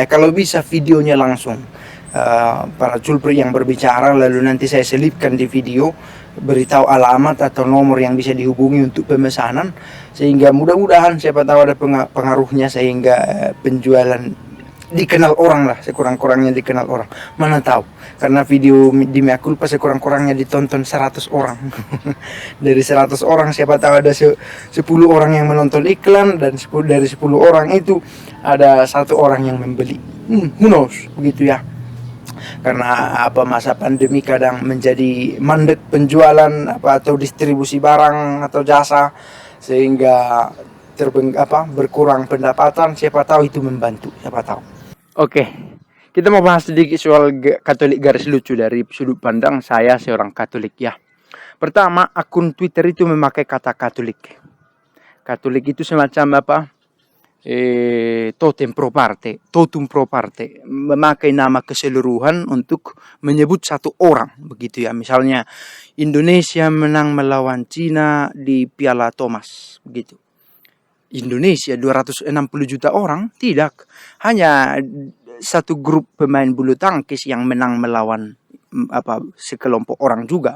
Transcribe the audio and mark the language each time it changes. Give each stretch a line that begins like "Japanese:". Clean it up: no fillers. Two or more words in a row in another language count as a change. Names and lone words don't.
Indonesian: Kalau bisa videonya langsung, para culprit yang berbicara, lalu nanti saya selipkan di video, beritahu alamat atau nomor yang bisa dihubungi untuk pemesanan, sehingga mudah-mudahan siapa tahu ada pengaruhnya sehingga penjualan dikenal orang lah, sekurang-kurangnya dikenal orang. Mana tahu, karena video di Mea Culpa sekurang-kurangnya ditonton 100 orang. Dari 100 orang siapa tahu ada 10 orang yang menonton iklan, dan dari 10 orang itu ada 1 orang yang membeli.
English: Who knows,
Indonesian: begitu ya. Karena masa pandemi kadang menjadi mandek penjualan atau distribusi barang atau jasa, sehingga berkurang pendapatan. Siapa tahu itu membantu, siapa tahu. Oke, kita mau bahas sedikit soal Katolik garis lucu dari sudut pandang saya seorang Katolik ya. Pertama, akun Twitter itu memakai kata Katolik. Katolik itu semacam
Latin: totum pro parte,
Indonesian: memakai nama keseluruhan untuk menyebut satu orang, begitu ya. Misalnya Indonesia menang melawan Cina di Piala Thomas, begitu. Indonesia 260 juta orang? Tidak, hanya satu grup pemain bulu tangkis yang menang melawan sekelompok orang juga.